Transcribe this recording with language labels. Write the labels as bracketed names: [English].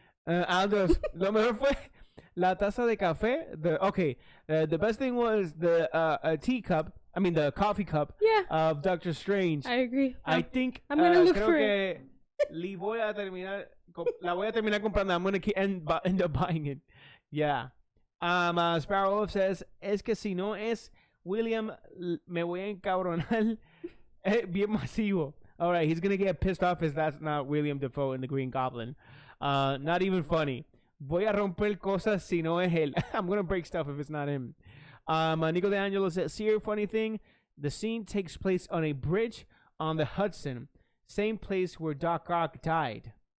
[Spanish] Aldos, lo mejor fue la taza de café. [English] The best thing was the teacup. I mean, the coffee cup. Yeah. Of Doctor Strange. I agree. I think I'm gonna look for it. [Spanish] La voy a terminar comprando. [English] I'm gonna end up buying it. Yeah. Sparrow says, [Spanish] es que si no es William, me voy a encabronar bien masivo. [English] All right, he's gonna get pissed off if that's not William Dafoe in the Green Goblin. Not even funny. [Spanish] Voy a romper cosas si no es él. [English] I'm gonna break stuff if it's not him. Nico D'Angelo says, see a funny thing? The scene takes place on a bridge on the Hudson, same place where Doc Ock died.